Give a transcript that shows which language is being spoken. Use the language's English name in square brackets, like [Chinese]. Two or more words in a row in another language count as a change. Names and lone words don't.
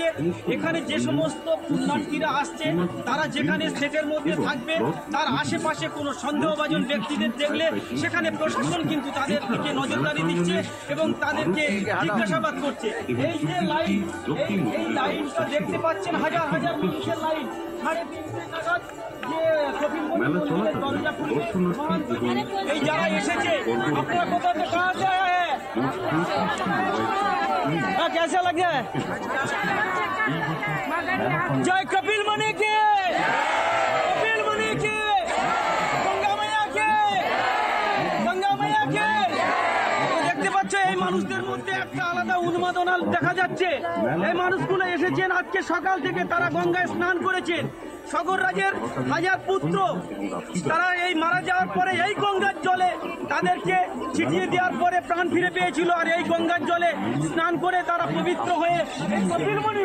[Bangla] এখানে যে সমস্ত পুণ্যার্থীরা আসছে তারা যেখানে সেটের মধ্যে থাকবে, তার আশেপাশে কোনো সন্দেহভাজন ব্যক্তিদের দেখলে সেখানে প্রশাসন কিন্তু তাদের দিকে নজরদারি দিচ্ছে এবং তাদেরকে জিজ্ঞাসাবাদ করছে। এই যে লাইন, এই লাইনটা দেখতে পাচ্ছেন, হাজার হাজার মানুষের লাইন। 3:30 নাগাদ যে কপিলমণি মন্দিরের দরজা খুলে এই যারা এসেছে, আপনারা কোথা থেকে আসে? [Hindi] कैसा लग रहा है? जय कपिल मुनि के, कपिल मुनि के, गंगा मैया के, गंगा मैया के। [Bangla] দেখতে পাচ্ছ এই মানুষদের মধ্যে একটা আলাদা উন্মাদনা দেখা যাচ্ছে। এই মানুষগুলো এসেছেন আজকে সকাল থেকে, তারা গঙ্গায় স্নান করেছেন। সাগর রাজের হাজার পুত্র তারা এই মারা যাওয়ার পরে এই গঙ্গার জলে তাদেরকে ছিটিয়ে দেওয়ার পরে প্রাণ ফিরে পেয়েছিল, আর এই গঙ্গার জলে স্নান করে তারা পবিত্র হয়ে এই কপিলমণি